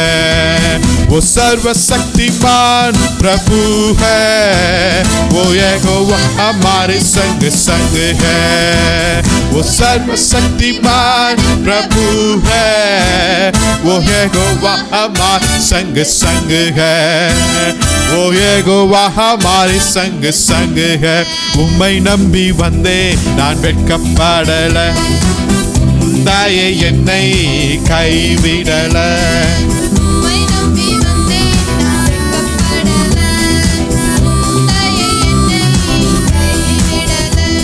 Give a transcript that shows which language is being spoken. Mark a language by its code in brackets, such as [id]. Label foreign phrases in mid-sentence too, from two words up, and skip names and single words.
[hi] वो सर्वशक्तिमान प्रभु है, वो यहोवा हमारे संग संग है। वो सर्वशक्तिमान प्रभु है, वो यहोवा हमारे संग संग है। वो यहोवा हमारे संग संग है। [ta] உம்மை நம்பி வந்தே நான் வெட்கப்படல, தாயே என்னை கைவிடல। உம்மை நம்பி வந்தேன் நான் வெட்கப்படல, தாயே என்னை கைவிடல।